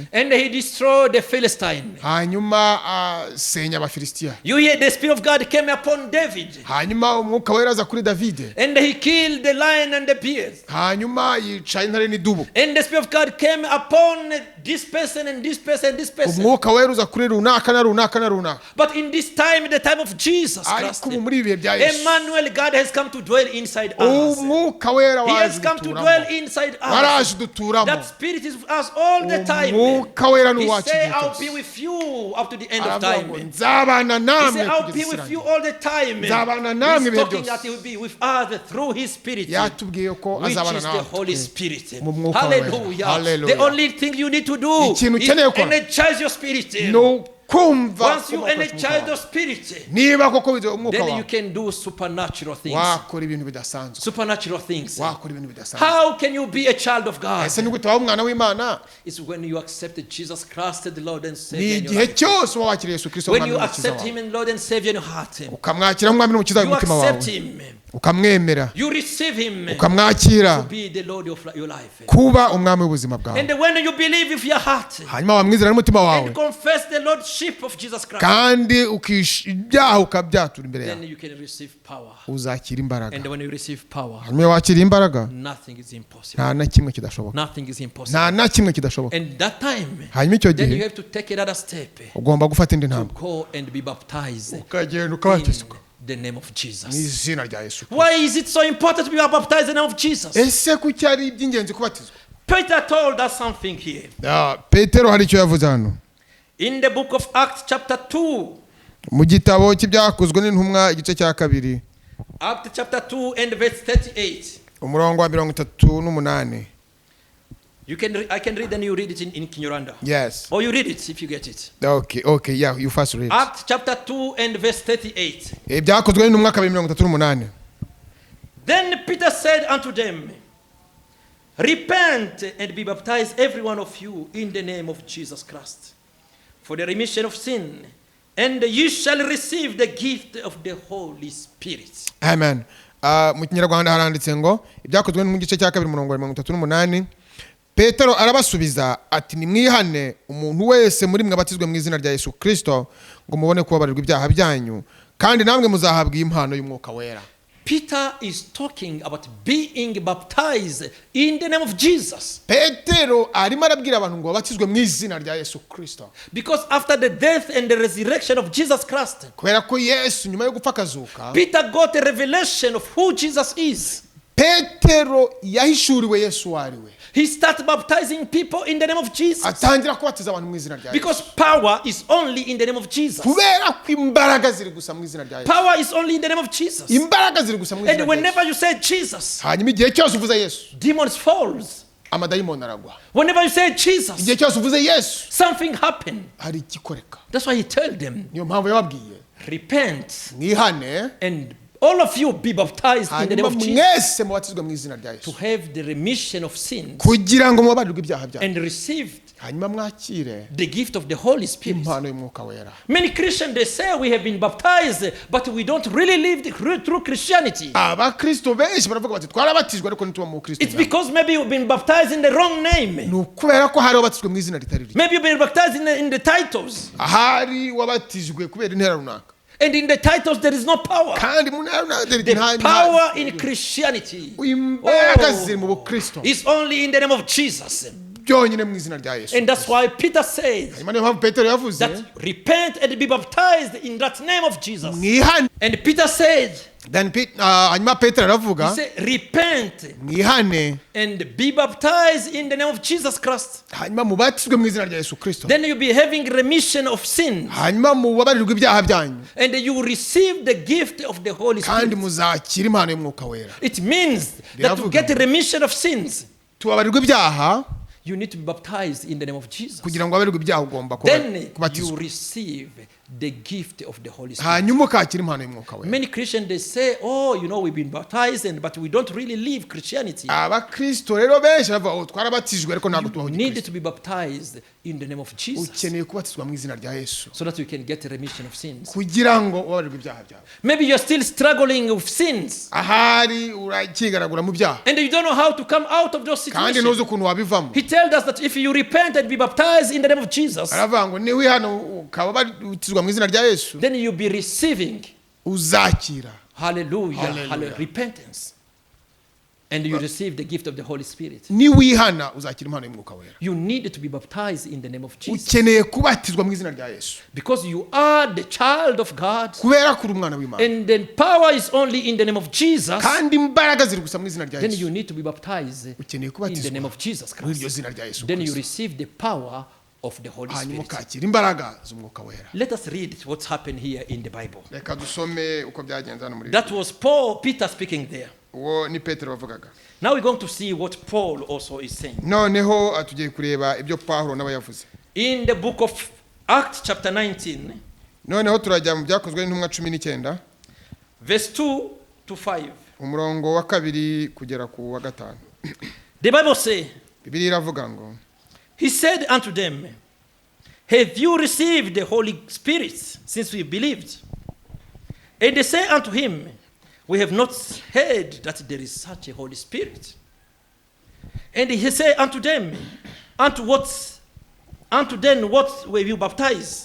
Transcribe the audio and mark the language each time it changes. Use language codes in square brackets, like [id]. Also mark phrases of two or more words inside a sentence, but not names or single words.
[en] and he destroyed the Philistine. [rw] hanyuma asenya abafilisitiya. [en] You hear the Spirit of God came upon David, [rw] hanyuma umwuka wera aza kuri Davide [en] and he killed the lion and the bear. [rw] hanyuma yica intare n'idubu. [en] And the Spirit of God came upon this person and this person and this person. [rw] umwuka wera uza kuri runaka na runaka na runaka. [en] But in this time, the time of Jesus Christ, [rw] ariko ubu muri ibi bihe bya Yesu Emmanuel, [en] God has come to dwell inside us. [rw] umwuka wera [en] He has [rw] waje [en] come to dwell [rw] duturamo. [en] inside us. [rw] waraje duturamo. [en] That Spirit is with us all the time. [rw] umwuka wera ni [en] He [rw] uwacu [en] say, [rw] igihe [en] I'll be [rw] cyose. [en] with you up to the end of [rw] aravuga ngo [en] time. [rw] nzabana [en] He [rw] namwe [en] said, I'll be [rw] kugeza [en] with you [rw] isirangiye. [en] all the time. [rw] Nzabana namwe [en] He's [rw] ibihe [en] talking [rw] byose. [en] that he will be with us through his Spirit, [rw] yatubwiye ko [en] which [rw] azabana [en] is the [rw] natwe [en] Holy Spirit. [rw] mu mwuka wera. Hallelujah. Hallelujah. [en] The only thing you need to do [rw] Ikintu [en] is [rw] ukeneye gukora [en] energize your spirit. [rw] ni ukumva [en] Once you [rw] ko bakoresha umwuka [en] energize [rw] wawe. [en] your spirit, [rw] niba koko bize umwuka [en] then you [rw] wawe [en] can do supernatural things. [rw] wakora ibintu bidasanzwe. [en] Supernatural things. [rw] wakora ibintu bidasanzwe. [en] How can you be a child of God? [rw] ese ni gute waba umwana w'Imana? [en] It's when you accepted Jesus Christ, the Lord and [rw] ni [en] Savior in your [rw] igihe [en] life. [rw] cyose uba wakiriye Yesu Kristo [en] When [rw] nk'umwami [en] you [rw] n'umukiza [en] accept [rw] wawe. [en] Him and Lord and Savior in your heart, [rw] ukamwakira nk'umwami n'umukiza [en] you [rw] w'umutima [en] accept [rw] wawe [en] Him, [rw] ukamwemera [en] you receive Him to [rw] ukamwakira [en] be the Lord of your life. [rw] kuba umwami w'ubuzima bwawe. [en] And when you believe with your heart [rw] hanyuma wamwizera n'umutima wawe [en] and confess the Lordship of Jesus Christ, [rw] kandi ibyaha ukabyatura imbere [en] then [rw] yawe [en] you can receive power. [rw] uzakira imbaraga. [en] And when you receive power, [rw] hanyuma iyo wakiriye imbaraga [en] nothing is impossible. [rw] nta na kimwe kidashoboka. [en] Nothing is impossible. [rw] nta na kimwe kidashoboka. [en] And that time, [rw] hanyuma icyo [en] then you [rw] gihe [en] have to take another step [rw] ugomba gufata indi [en] to [rw] ntambwe [en] go and be baptized [rw] ukagenda [en] in [rw] ukabatizwa [en] the name of [rw] mu Jesus. izina rya Yesu. [en] Why is it so important to be baptized in the name of Jesus? [rw] ese kuki ari iby'ingenzi kubatizwa? [en] Peter told us something here. [rw] Petero hari icyo yavuze hano [en] In the book of Acts chapter 2, [rw] mu gitabo cy'ibyakozwe n'intumwa igice cya kabiri [en] Acts chapter 2 and verse 38. [rw] umurongo wa 38. [en] I can read and you read it in Kinyarwanda. yes Or you read it if you get it. okay yeah you first read. Acts chapter 2 and verse 38. [rw] ibyakozwe n'intumwa kabiri 38. [en] Then Peter said unto them, Repent and be baptized every one of you in the name of Jesus Christ for the remission of sin, and you shall receive the gift of the Holy Spirit. amen. [rw] mu kinyarwanda haranditse ngo ibyakozwe mu gice cya kabiri umurongo wa 38. Petero arabasubiza ati nimwihane umuntu wese muri mwe abatizwe mu izina rya Yesu Kristo ngo mubone kubabarirwa ibyaha byanyu kandi namwe muzahabwa impano y'umwuka wera. [en] Peter is talking about being baptized in the name of Jesus. [rw] Petero arimo arabwira abantu ngo babatizwe mu izina rya Yesu Kristo. [en] Because after the death and the resurrection of Jesus Christ, [rw] kubera ko Yesu nyuma yo gupfa akazuka [en] Peter got a revelation of who Jesus is. [rw] Petero yahishuriwe Yesu wari we. [en] He started baptizing people in the name of Jesus. [rw] atangira kubatiza abantu mu izina rya Yesu. [en] Because power is only in the name of Jesus. [rw] kubera ko imbaraga ziri gusa mu izina rya Yesu. [en] Power is only in the name of Jesus. [rw] imbaraga ziri gusa mu izina [en] And [rw] rya Yesu. [en] whenever you say Jesus, [rw] hanyuma igihe cyose uvuze Yesu [en] demons falls. [rw] amadayimoni aragwa. [en] Whenever you say Jesus, [rw] igihe cyose uvuze Yesu [en] something happened. [rw] hari igikoreka. [en] That's why he told them, [rw] niyo mpamvu yababwiye [en] repent [rw] mwihane [en] and all of you be baptized in the name [rw] hanyuma [en] of Jesus [rw] mwese mubatizwe mu izina rya [en] to [rw] yesu [en] have the remission of sins [rw] kugira ngo mubabarirwe ibyaha byanyu [en] and receive [rw] hanyuma mwakire [en] the gift of the Holy Spirit. [rw] impano y'umwuka wera. [en] Many Christians, they say we have been baptized, but we don't really live through Christianity. [rw] abakristo benshi baravuga bati twarabatijwe ariko ntituba mu kristo. [en] It's because maybe you've been baptized in the wrong name. [rw] ni ukubera ko hari wabatijwe mu izina ritari ryo, [en] Maybe you've been baptized in the titles. [rw] ahari wabatijwe kubera intera runaka, [en] And in the titles, there is no power. [rw] kandi mu ntera runaka [en] The power in Christianity [rw] imbaraga ziri mu bukristo [en] is only in the name of Jesus. [rw] byonyine mu izina rya yesu. [en] And that's why Peter says [rw] hanyuma niyo mpamvu petero yavuze [en] that repent and be baptized in that name of Jesus. [rw] mwihane. [en] And Peter said, [rw] hanyuma petero [en] he [rw] aravuga [en] said, repent [rw] mwihane [en] and be baptized in the name of Jesus Christ. [rw] hanyuma mubatizwe mu izina rya yesu kristo, [en] Then you'll be having remission of sins. [rw] hanyuma mubabarirwe ibyaha byanyu, [en] And you will receive the gift of the Holy [rw] kandi [en] Spirit. [rw] muzakira impano y'umwuka wera. [en] It means that to get the remission of sins, [rw] tubabarirwe ibyaha, [en] you need to be baptized in the name of Jesus. [rw] kugira ngo ababarirwe ibyaha ugomba [en] Then you [rw] kubatizwa, [en] receive the gift of the Holy Spirit. [rw] hanyuma ukakira impano y'umwuka wera. [en] Many Christians, they say, oh, we've been baptized, but we don't really live Christianity. [rw] abakristo rero benshi bavuga twarabatijwe ariko ntabwo tubaho [en] You [rw] gikristo. [en] need to be baptized in the name of Jesus [rw] ukeneye kubatizwa mu izina rya yesu [en] so that you can get a remission of sins. [rw] kugira ngo ubabarirwe ibyaha byawe. [en] Maybe you're still struggling with sins [rw] ahari urakigaragura mu byaha [en] and you don't know how to come out of those [rw] kandi [en] situations. [rw] ntuzi ukuntu wabivamo. [en] He told us that if you repent and be baptized in the name of Jesus, [rw] aravuga ngo niwihana ukaba batizwa mu izina rya yesu [en] then you'll be receiving, [rw] uzakira hallelujah, Hallelujah. [en] repentance. And you receive the gift of the Holy Spirit. [rw] niwihana uzakira impano y'umwuka wera. [en] You need to be baptized in the name of Jesus [rw] ukeneye kubatizwa mu izina rya yesu [en] because you are the child of God. [rw] kubera ko uri umwana w'imana, [en] And the power is only in the name of Jesus. [rw] kandi imbaraga ziri gusa mu izina rya [en] Then [rw] yesu. [en] you need to be baptized [rw] ukeneye [en] in the [rw] kubatizwa [en] name of Jesus [rw] muri iryo Christ. zina rya yesu [en] Then you [rw] Kristo. [en] receive the power of the Holy [rw] hanyuma [en] Spirit. [rw] ukakira imbaraga z'umwuka wera. [en] Let us read what's happened here in the Bible. [rw] reka dusome uko byagenze hano muri [en] That was Peter speaking there. [rw] uwo ni petero wavugaga. [en] Now we're going to see what Paul also is saying. [rw] noneho tugiye kureba ibyo pawulo nawe yavuze. [en] In the book of Acts chapter 19, [rw] noneho turajya mu byakozwe n'intumwa 19 [en] verse 2 to 5. [rw] umurongo wa 2 kugera ku wa 5. [en] The Bible says, [rw] bibiliya iravuga ngo [en] he said unto them, have you received the Holy Spirit since we believed? And they say unto him, we have not heard that there is such a Holy Spirit. And he said unto them, unto then what were you baptized?